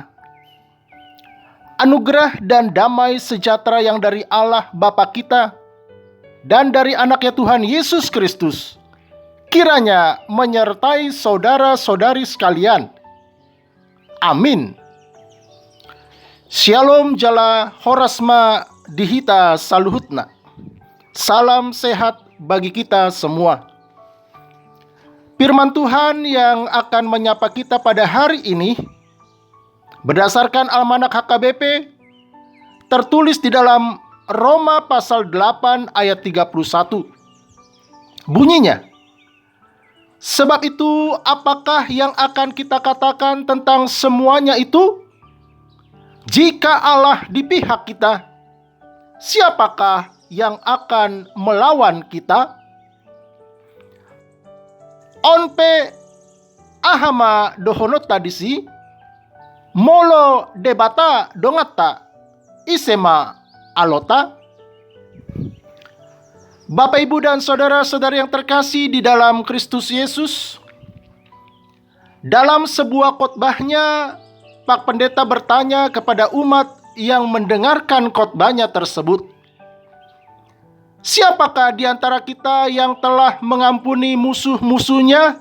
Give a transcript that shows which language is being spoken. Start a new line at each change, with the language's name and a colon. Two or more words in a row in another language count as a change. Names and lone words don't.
Indonesian: Anugerah dan damai sejahtera yang dari Allah Bapa kita dan dari anaknya Tuhan Yesus Kristus kiranya menyertai saudara-saudari sekalian. Amin.
Batak Toba: Shalom jala horasma dihita saluhutna.
Indonesian: Salam sehat bagi kita semua. Firman Tuhan yang akan menyapa kita pada hari ini berdasarkan Almanak HKBP tertulis di dalam Roma pasal 8 ayat 31. Bunyinya, sebab itu apakah yang akan kita katakan tentang semuanya itu? Jika Allah di pihak kita, siapakah yang akan melawan kita?
Batak Toba: Onpe ahama dohonota disi, molo debata dongata, isema alota.
Indonesian: Bapak, Ibu, dan saudara-saudari yang terkasih di dalam Kristus Yesus, dalam sebuah khotbahnya, Pak Pendeta bertanya kepada umat yang mendengarkan khotbahnya tersebut, siapakah di antara kita yang telah mengampuni musuh-musuhnya?